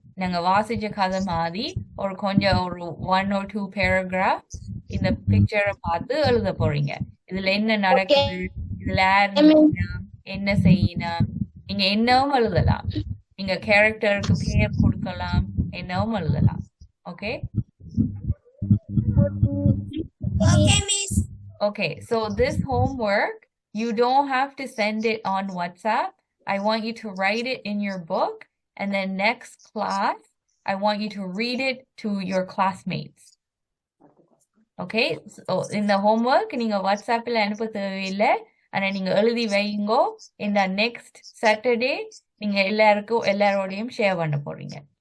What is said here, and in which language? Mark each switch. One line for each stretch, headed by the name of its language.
Tamil: நாங்க வாசிச்ச கதை மாதிரி ஒரு கொஞ்சம் ஒரு
English: 1 or 2 paragraph
Tamil: இந்த பிக்சரை பார்த்து எழுத போறீங்க. இதுல என்ன நடக்குது, இதுல யார் என்ன செய்யணும், நீங்க என்னவும் எழுதலாம். நீங்க கேரக்டருக்கு பேர் கொடுக்கலாம், என்னவும் எழுதலாம்.
English: Okay? Okay, Miss. Okay, so this homework, you don't have to send it on WhatsApp. I want you to write it in your book, and then next class, I want you to read it to your classmates. Okay, so in the homework,
Tamil: நீங்க WhatsAppல அனுப்ப தேவையில்லை. ஆனா நீங்க எழுதி வைங்கோ.
English: In the next Saturday,
Tamil: நீங்க எல்லாரோடையும் share பண்ண போறீங்க.